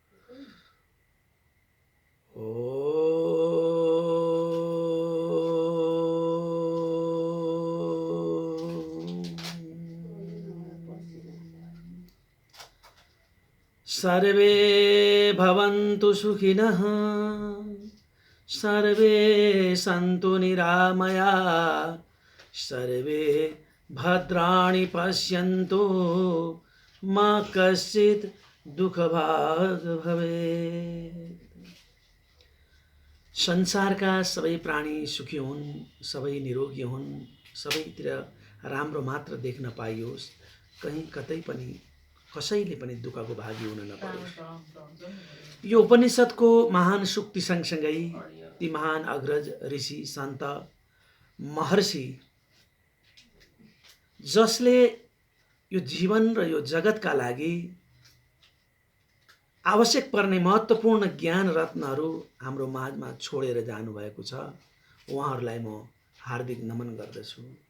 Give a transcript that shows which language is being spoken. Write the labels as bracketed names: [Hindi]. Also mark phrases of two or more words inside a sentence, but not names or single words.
[Sanskrit] सर्वे भवन्तु सुखिनः सर्वे सन्तु निरामया सर्वे भद्राणि पश्यन्तु मा कश्चित् दुःखभाग् भवेत्। [Nepali] संसारका सबै प्राणी सुखी हुन्, सबै निरोगी हुन्, सबैतिर राम्रो मात्र देख्न पाइयोस्, कहीँ कतै पनि कसैले पनि दुःखको भागी हुन नपरोस्। यो उपनिषदको महान सुक्ति सँगसँगै ती महान अग्रज ऋषि सन्त महर्षि जसले यो जीवन र यो जगतका लागि आवश्यक पर्ने महत्त्वपूर्ण ज्ञान रत्नहरू हाम्रो माझमा छोडेर जानुभएको छ, उहाँहरूलाई म हार्दिक नमन गर्दछु।